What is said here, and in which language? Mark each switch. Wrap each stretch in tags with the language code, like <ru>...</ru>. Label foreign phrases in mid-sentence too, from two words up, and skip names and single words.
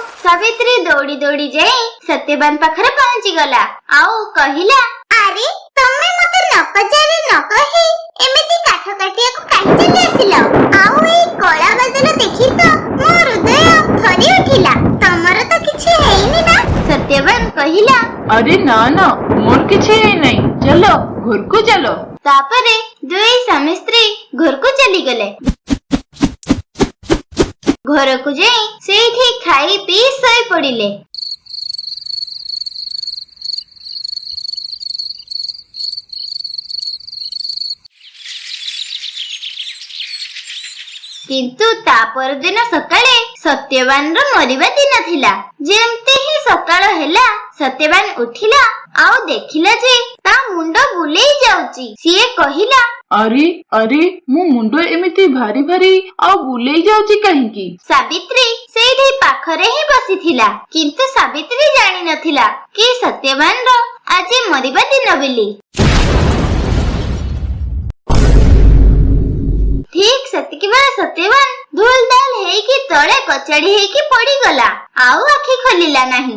<or>ସାବିତ୍ରୀ ଦୌଡ଼ି ଦୌଡ଼ି ଯାଇ ସତ୍ୟବାନ ପାଖରେ ପହଞ୍ଚି ଗଲା ଆଉ କହିଲା, ଆରେ ତମେ ମତେ ନ ପଚାରି ନ କହି ଏମିତି କାଠ କାଟିବାକୁ କାହିଁକି ଆସିଲ? ଆଉ ଏଇ କଳା ବାଦଲ ଦେଖି ତ ମୋ ହୃଦୟ ଥରି ଉଠିଲା। ତମର ତ କିଛି ହେଇନି ନା? ସତ୍ୟବାନ କହିଲା,</or> <hi>अरे ना ना</hi> <or>ମୋର କିଛି</or> <hi>नहीं, चलो घर को चलो।</hi> <or>ତାପରେ ଦୁଇ ସ୍ୱାମୀ ସ୍ତ୍ରୀ ଘରକୁ ଚାଲିଗଲେ। ଘରକୁ ଯାଇ ସେଇଠି ଖାଇ ପିଇ ଶୋଇ ପଡ଼ିଲେ। କିନ୍ତୁ ତା ପରଦିନ ସକାଳେ ସତ୍ୟବାନର ମରିବା ଦିନ ଥିଲା। ଯେମିତି ହିଁ ସକାଳ ହେଲା ସତ୍ୟବାନ ଉଠିଲା ଆଉ ଦେଖିଲା ଯେ ତା ମୁଣ୍ଡ ବୁଲେଇ ଯାଉଛି। ସିଏ କହିଲା, ଅରେ ଅରେ ମୋ ମୁଣ୍ଡ ଏମିତି ଭାରୀ ଭାରୀ ଆ ବୁଲେଇ ଯାଉଛି କାହିଁକି? ସାବିତ୍ରୀ ସେଇଠି ପାଖରେ ହିଁ ବସିଥିଲା। କିନ୍ତୁ ସାବିତ୍ରୀ ଜାଣି ନଥିଲା କି ସତ୍ୟବାନର ଆଜି ମରିବା ଦିନ ବୋଲି। ଠିକ ସେତିକି ବେଳେ ସତ୍ୟବାନ ଧୁଲଧାଲ ହେଇକି ତଳେ କଚାଡି ହେଇକି ପଡିଗଲା ଆଉ ଆଖି ଖୋଲିଲା ନାହିଁ।</or>